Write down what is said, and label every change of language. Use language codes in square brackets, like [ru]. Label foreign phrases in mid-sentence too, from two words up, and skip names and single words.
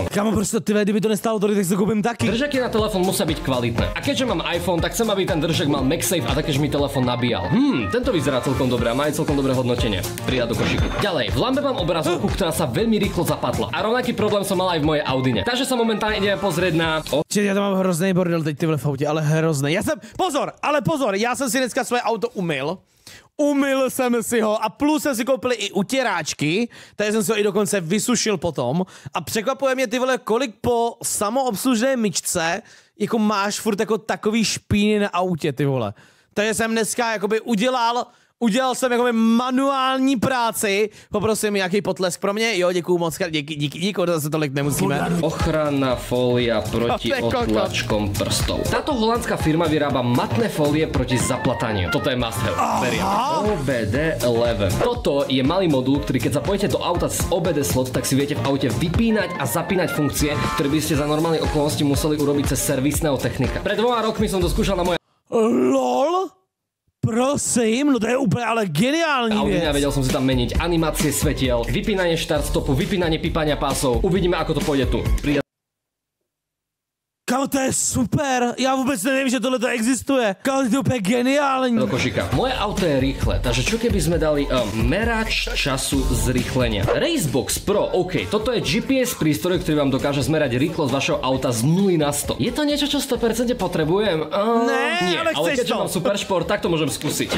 [cs] Kámo, prostě ty kdyby to nestalo tolik, tak si to koupím taky. [sk] Držiaky na telefón musia byť kvalitné. A keďže mám iPhone, tak chcem, aby ten držak mal MagSafe a takéž mi telefón nabíjal. Tento vyzerá celkom dobre a má aj celkom dobré hodnotenie. Pridať do košíku. Ďalej, v Lambe mám obrazovku, ktorá sa veľmi rýchlo zapatla. A rovnaký problém som mal aj v mojej Audine. Takže sa momentálne ideme pozrieť na [cs] Já to mám hrozný bordel teď ty v autě, ale hrozný. Pozor, já jsem si dneska své auto umyl jsem si ho a plus jsem si koupil i utěráčky, takže jsem si ho i dokonce vysušil potom a překvapuje mě ty vole, kolik po samoobslužné myčce jako máš furt jako takový špíny na autě, ty vole. Takže jsem dneska jakoby udělal jsem jakoby manuální práci, poprosím nějaký potlesk pro mě, jo, děkuju moc, díky, to zase tolik nemusíme. [sk] Ochranná fólia proti otlačkom prstov. Táto holandská firma vyrába matné fólie proti zaplataniu. Toto je [en] must have. [sk] OBD11. Toto je malý modul, ktorý keď zapojíte do auta z OBD slot, tak si viete v aute vypínať a zapínať funkcie, ktoré by ste za normálnej okolnosti museli urobiť cez servisného technika. Pred 2 rokmi som to skúšal na moje LOL? [cs] Prosím, no to je úplně ale geniální věc. [sk] A vedel som si tam meniť animácie svetiel, vypínanie štart stopu, vypínanie pípania pásov. Uvidíme, ako to pôjde tu. [cs] Kámo, to je super, já vůbec nevím, že tohle to existuje. Kámo, to je úplně geniální. [sk] Do košíka. Moje auto je rýchle, takže čo keby sme dali merač času zrýchlenia. Racebox Pro, OK, toto je GPS prístroj, ktorý vám dokáže zmerať rýchlosť vašeho auta z 0 na 100. Je to niečo, čo 100% potrebujem? Nie, ale keďže mám super šport, tak to môžem skúsiť.